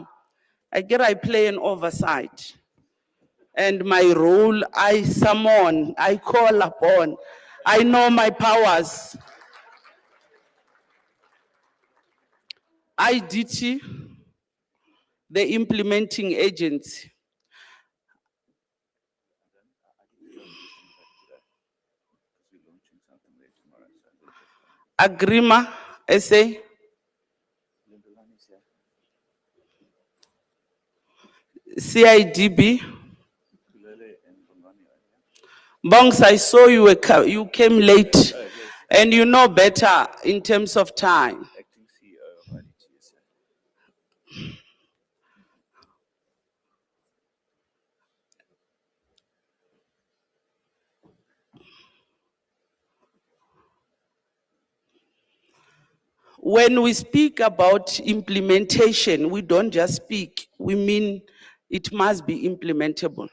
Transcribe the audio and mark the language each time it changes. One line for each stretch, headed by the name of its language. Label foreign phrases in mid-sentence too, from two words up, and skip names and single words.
English: I get I play an oversight. And my role, I summon, I call upon. I know my powers. IDT, the implementing agency. Agrima, SA. CIDB. Bongs, I saw you came late. And you know better in terms of time. Acting CEO of IDT is here. When we speak about implementation, we don't just speak, we mean it must be implementable.